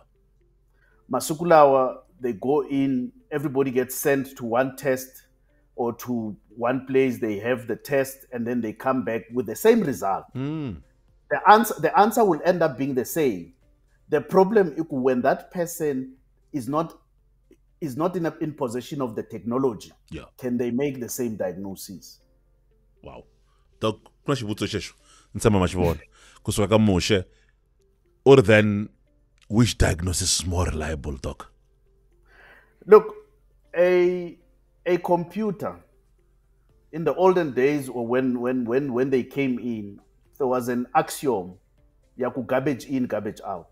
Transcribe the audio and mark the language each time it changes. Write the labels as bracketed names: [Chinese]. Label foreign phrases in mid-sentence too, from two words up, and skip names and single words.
[English] Masukulawa, they go in, everybody gets sent to one test or to one place, they have the test, and then they come back with the same result. The answer will end up being the same. The problem is when that person is not in possession of the technology. Yeah. Can they make the same diagnosis? Wow. [Tsonga] Doc, kuna xivutiso xexo ni tshama ma xi vona kusuka ka Muxe. [English] Or then, which diagnosis is more reliable, doc? Look, a computer in the olden days, or when they came in, there was an axiom: yaku garbage in, garbage out.